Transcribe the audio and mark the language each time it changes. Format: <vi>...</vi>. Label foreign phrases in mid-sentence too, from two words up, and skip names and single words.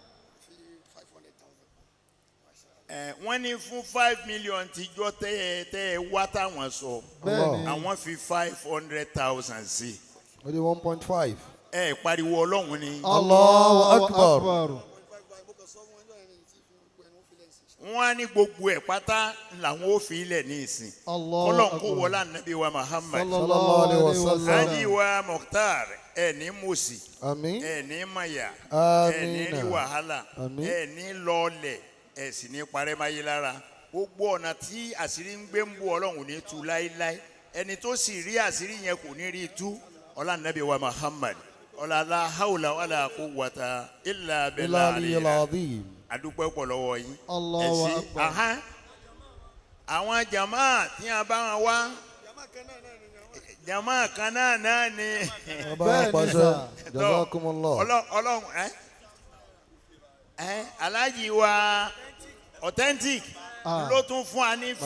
<yo>wọ́n ní fún 5 million tíjọ́ tẹ́ ẹ wá táwọn sọ àwọn fi 500,000 sí. ó di 1.5. ẹ pariwo ọlọ́run ni.</yo> <ar>الله أكبر.</ar> <yo>wọ́n á ní gbogbo ẹ̀ pátá làwọn ò fi ilẹ̀ ní ìsìn. Ọlọ́run kó wọlé ànábì wa Muhammad.</yo> <ar>صلى الله عليه وسلم.</ar> <yo>Haji wa Mukhtar ẹ ní mòsì. àmín. ẹ ní maya. àmín. ẹ ní rí wàhálà. àmín. ẹ ní lọ́ọ̀lẹ̀. ẹ sì ní parẹ́ máyé lára. gbogbo ọ̀nà tí àṣírí ń gbé ń bú ọlọ́run ní tú láéláé. ẹni tó sì rí àṣírí yẹn kò ní rí tú.</yo> <ar>ọlá ànábì wa Muhammad. لا حول ولا قوة إلا العلي بالله العظيم.</ar> <yo>adúpẹ́ pọ̀ lọ́wọ́ yín.</yo> <ar>Allahu</ar> <yo>Ẹ ṣé.</yo> <ar>Akbar. Aha.</ar> <yo>Àwọn jama tí a bá wọn wá jama kan náà ni bàbá Bẹ́ẹ̀ ni pàṣẹ sà. jazakumullah. ọlọ́run aláàjì wa authentic ló tún fún wa ní</yo>